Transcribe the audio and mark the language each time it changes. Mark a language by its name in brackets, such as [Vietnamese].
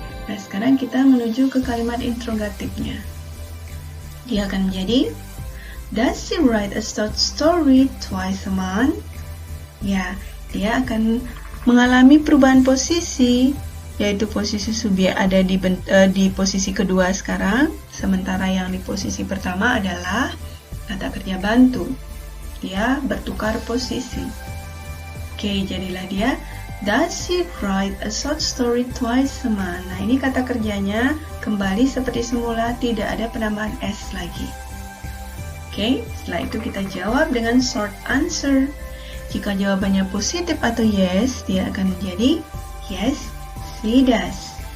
[Indonesian] Nah, sekarang kita menuju ke kalimat interrogatifnya. Dia akan menjadi [English] does she write a short story twice a month? [Indonesian] Ya, dia akan mengalami perubahan posisi, yaitu posisi subjek ada di posisi kedua sekarang, sementara yang di posisi pertama adalah kata kerja bantu. Dia bertukar posisi. Oke, jadilah dia [English] does she write a short story twice a month? [Indonesian] Nah, ini kata kerjanya kembali seperti semula, tidak ada penambahan S lagi. Oke, setelah itu kita jawab dengan short answer. Jika jawabannya positif atau yes, dia akan menjadi [English] yes, she does.